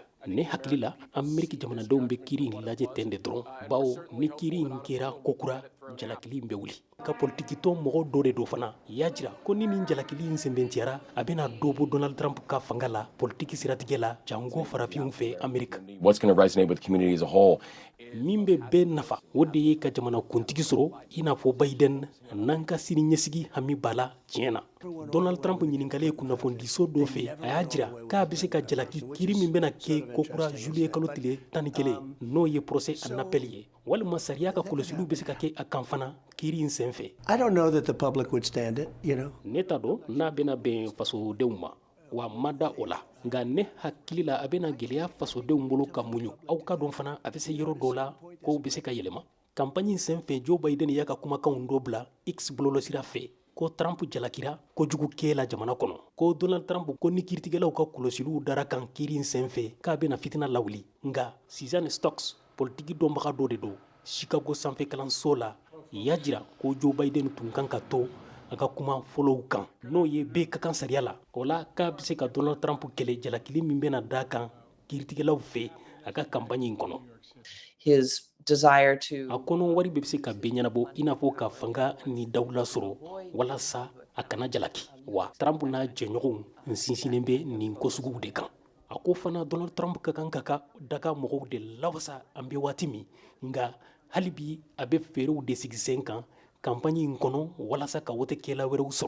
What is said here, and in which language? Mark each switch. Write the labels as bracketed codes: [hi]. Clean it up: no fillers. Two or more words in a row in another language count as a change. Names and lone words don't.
[bm] Ne hakili la Ameriki jamanadenw bɛ kiiri in lajɛ ten de dɔrɔn bawo ni kiiri in kɛra kokura jalakili in bɛ wuli ka politiki tɔn mɔgɔ dɔ de do fana y'a jira ko ni nin jalakili in sɛnbɛntiyara a bɛna dɔ bɔ Donald Trump ka fanga la politiki siratigɛ la jango farafinw fɛ Amerika. [en] What's going to resonate with the community as a whole? [bm] Min bɛ bɛɛ nafa o de ye ka jamana kuntigi sɔrɔ i n'a fɔ Biden n'an ka sini ɲɛsigi hami b'a la tiɲɛ na. Donald Trump ɲininkalen kunnafonidiso dɔ fɛ a y'a jira k'a bɛ se ka jalaki kiiri min bɛna kɛ kokura juillet kalo tile 11 n'o ye [fr] procès en appel [bm] ye walima sariya ka kɔlɔsiliw bɛ se ka kɛ a kan fana kiiri in senfɛ. [en] I don't know that the public would stand it, you know. [bm] Ne t'a dɔn n'a bɛna bɛn fasodenw ma wa ma da o la nka ne hakili la a bɛna gɛlɛya fasodenw bolo ka muɲu aw ka dɔn fana a bɛ se yɔrɔ dɔw la kow bɛ se ka yɛlɛma. Campagne in senfɛ Joe Biden y'a ka kumakanw dɔ bila X bɔlɔlɔsira fɛ ko Trump jalakira kojugu kɛla jamana kɔnɔ ko Donald Trump ko ni kiiritigɛlaw ka kɔlɔsiliw dara kan kiiri in senfɛ k'a bɛna fitina lawuli nka Susan Stokes politiki dɔnbaga dɔ de do Chicago sanfɛ kalanso la y'a jira ko Joe Biden tun kan ka to a ka kuma fɔlɔw kan n'o ye bɛɛ ka kan sariya la o la k'a bɛ se ka Donald Trump kɛlɛ jalakili min bɛna da kan kiiritigɛlaw fɛ a ka campagne in kɔnɔ. [en] His desire to [bm] a kɔnɔ wari bɛ se ka bɛɛ ɲɛnabɔ i n'a fɔ ka fanga ni dawula sɔrɔ walasa a kana jalaki wa Trump n'a jɛɲɔgɔnw sinsinnen bɛ nin ko suguw de kan. A ko fana Donald Trump ka kan ka daga mɔgɔw de lawasa an bɛ waati min nka hali bi a bɛ feerew de sigi sen kan campagne in kɔnɔ walasa ka wotekɛla wɛrɛw sɔrɔ.